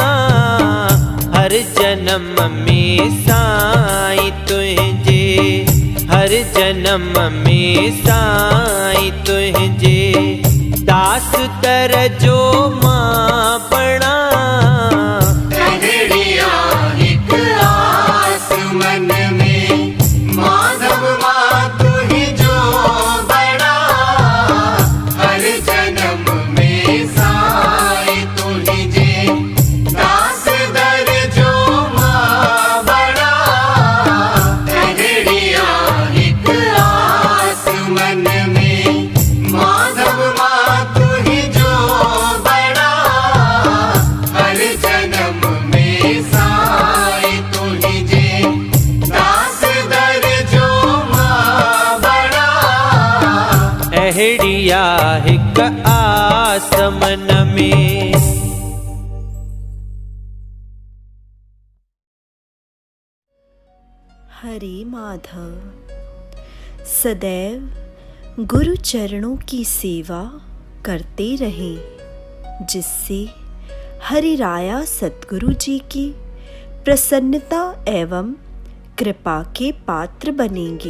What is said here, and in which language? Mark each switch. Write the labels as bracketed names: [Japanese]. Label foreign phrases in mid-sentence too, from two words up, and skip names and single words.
[Sindhi] हर जन्म में साई तुझे हर जन्म में साई तुझे दास तर जो मां बणा अहिड़िया हिक आस मन में माधव मां तुही जो बड़ा हर जन्म में साई तुही जे दास दर जो मां बड़ा अहिड़िया हिक आस मन में माधव मां तुही जो बड़ा हर जन्म में साई तुही जे दास दर जो मां बड़ा अहिड़िया हिक आस मन में। [Hindi] हरे माधव सदैव गुरु चरणों की सेवा करते रहें, जिससे हरि राया सतगुरु जी की प्रसन्नता एवं कृपा के पात्र बनेंगे।